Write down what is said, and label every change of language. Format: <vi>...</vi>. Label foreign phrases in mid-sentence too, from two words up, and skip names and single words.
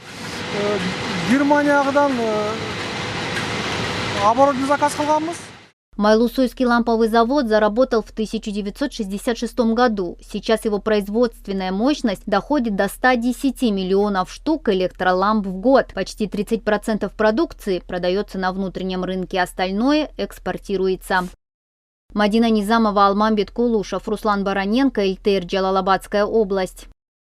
<ru>Майлусуйский ламповый завод заработал в 1966 году. Сейчас его производственная мощность доходит до 110 миллионов штук электроламп в год. Почти 30% продукции продается на внутреннем рынке, остальное экспортируется. Мадина Низамова, Алмамбет Кулушев, Руслан Бароненко, Эльтер, Джалалабадская область.</ru>